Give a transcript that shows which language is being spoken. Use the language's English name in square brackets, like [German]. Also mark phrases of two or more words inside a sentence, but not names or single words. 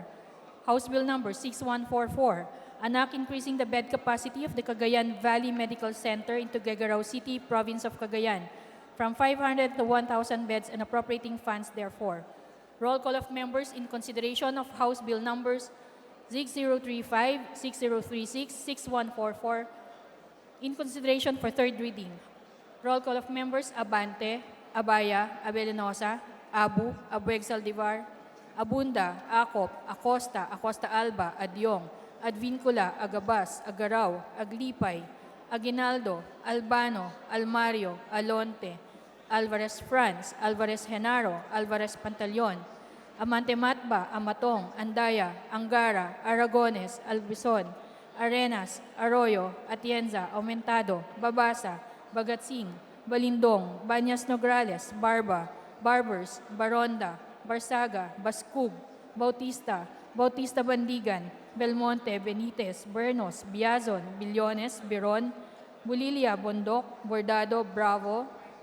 [English] House Bill Number 6144, an act increasing the bed capacity of the Cagayan Valley Medical Center in Tuguegarao City, Province of Cagayan, from 500 to 1,000 beds and appropriating funds therefore. Roll call of members in consideration of House Bill Numbers 6035, 6036, 6144, in consideration for third reading. Roll call of members: Abante, Abaya, Abelinosa, Abu, Abueg Saldivar, Abunda, Acop, Acosta, Acosta Alba, Adyong, Advincula, Agabas, Agaraw, Aglipay, Aguinaldo, Albano, Almario, Alonte, Alvarez Franz, Alvarez Genaro, Alvarez Pantaleon, Amante Matba, Amatong, Andaya, Angara, Aragones, Albizon, Arenas, Arroyo, Atienza, Aumentado, Babasa, Bagatsing, Balindong, Banyas Nograles, Barba, Barbers, Baronda, Barsaga, Baskub, Bautista, Bautista Bandigan, Belmonte, Benitez, Bernos, Biazon, Billones, Biron, Bulilia, Bondok, Bordado, Bravo,